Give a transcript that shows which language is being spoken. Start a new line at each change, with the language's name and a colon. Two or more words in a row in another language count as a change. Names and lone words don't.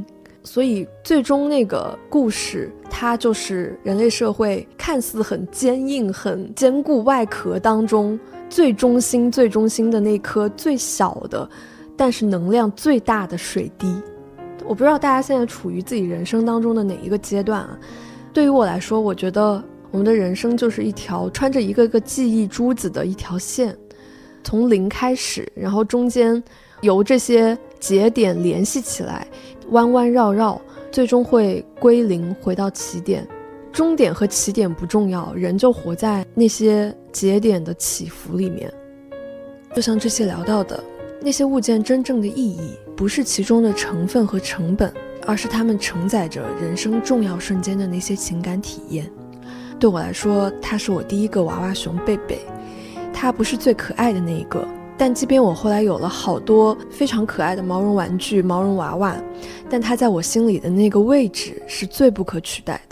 Chinese: 所以最終那個故事，它就是人類社會看似很堅硬很堅固外殼當中最中心的那顆最小的但是能量最大的水滴。我不知道大家現在處於自己人生當中的哪一個階段啊？對於我來說，我覺得我們的人生就是一條穿着一個個記憶珠子的一條線，從零開始，然後中間由這些節點聯繫起來，彎彎繞繞，最終會歸零，回到起點。終點和起點不重要，人就活在那些節點的起伏裡面。就像這期聊到的，那些物件真正的意義不是其中的成分和成本，而是它们承載着人生重要瞬間的那些情感體驗。對我來說，它是我第一個娃娃熊貝貝，它不是最可愛的那一個，但即便我後來有了好多非常可愛的毛絨玩具、毛絨娃娃，但它在我心裡的那個位置是最不可取代的。